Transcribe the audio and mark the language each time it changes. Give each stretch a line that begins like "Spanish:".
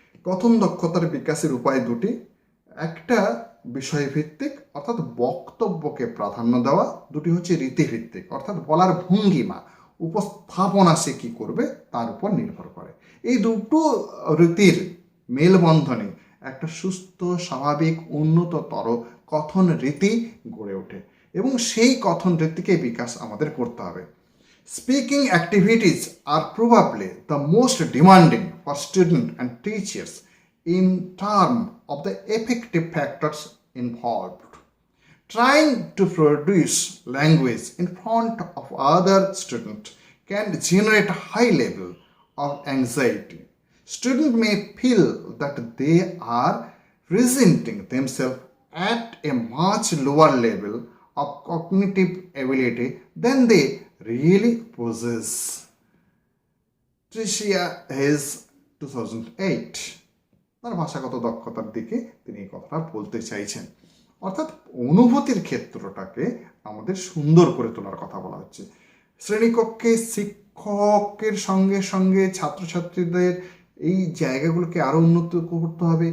Bangla: কথন দক্ষতার বিকাশের উপায় দুটি। একটা বিষয়ভিত্তিক অর্থাৎ বক্তব্যকে প্রাধান্য দেওয়া, দুটি হচ্ছে রীতিভিত্তিক অর্থাৎ বলার ভঙ্গিমা, উপস্থাপনা সে কী করবে তার উপর নির্ভর করে। এই দুটো রীতির মেলবন্ধনে একটা সুস্থ, স্বাভাবিক, উন্নততর কথন রীতি গড়ে ওঠে এবং সেই কথন রীতিকে বিকাশ আমাদের করতে হবে।
English: Speaking activities are probably the most demanding for students and teachers in terms of the effective factors involved. Trying to produce language in front of other students can generate a high level of anxiety. Students may feel that they are presenting themselves at a much lower level of cognitive ability than they really possess.
Bangla: Tricia Hayes, 2008, তার ভাষাগত দক্ষতার দিকে তিনি এই কথাটা বলতে চাইছেন। অর্থাৎ অনুভূতির ক্ষেত্রটাকে আমাদের সুন্দর করে তোলার কথা বলা হচ্ছে। শ্রেণীকক্ষে শিক্ষকের সঙ্গে সঙ্গে ছাত্রছাত্রীদের এই জায়গাগুলোকে আরও উন্নত করতে হবে।